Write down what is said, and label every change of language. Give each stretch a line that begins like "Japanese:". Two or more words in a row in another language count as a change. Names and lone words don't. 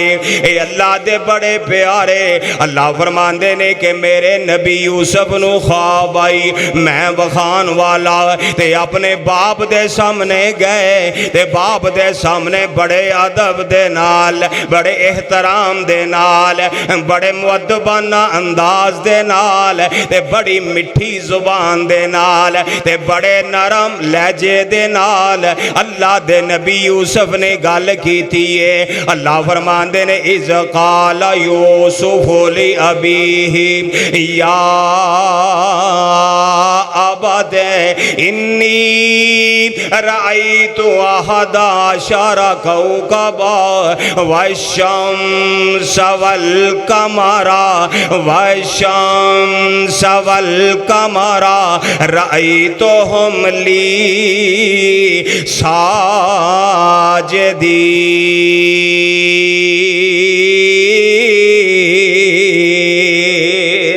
Punjabi: ਯੇ ਅੱਲਾਹ ਦੇ ਬੜੇ ਪਿਆਰੇ। ਅੱਲਾਹ ਫ਼ਰਮਾਂਦੇ ਨੇ ਕਿ ਮੇਰੇ ਨਬੀ ਯੂਸੁਫ਼ ਨੂੰ ਖ਼੍ਵਾਬ ਆਈ, ਮੈਂ ਬਖਾਨ ਵਾਲਾ ਤੇ ਅਪਣੇ ਬਾਪ ਦੇ ਸਾਮ੍ਹਣੇ ਗਏ ਤੇ ਬਾਪ ਦੇ ਸਾਮ੍ਹਣੇ ਬੜੇ ਅਦਬ ਦੇ ਨਾਲ, ਬੜੇ ਏਹਤਰਾਮ ਦੇ ਨਾਲ, ਬੜੇ ਮੁਅੱਦਬਾਨਾ ਅੰਦਾਜ਼ ਦੇ ਨਾਲ ਤੇ ਬੜੀ ਮਿੱਠੀ ਜ਼ੁਬਾਨ ਦੇ ਨਾਲ ਤੇ ਬੜੇ ਨਰਮ ਲਹਿਜੇ ਦੇ ਨਾਲ ਅੱਲਾਹ ਦੇ ਨਬੀ ਯੂਸੁਫ਼ ਨੇ ਗੱਲ ਕੀਤੀ ਹੈ। ਅੱਲਾਹ ਫ਼ਰਮਾਂਦੇ ਨੇ
Arabic: إذ قال يوسف لأبيه يا أبت إني رأيت أحد عشر كوكبا والشمس والقمر والشمس والقمر رأيتهم لي ساجدين.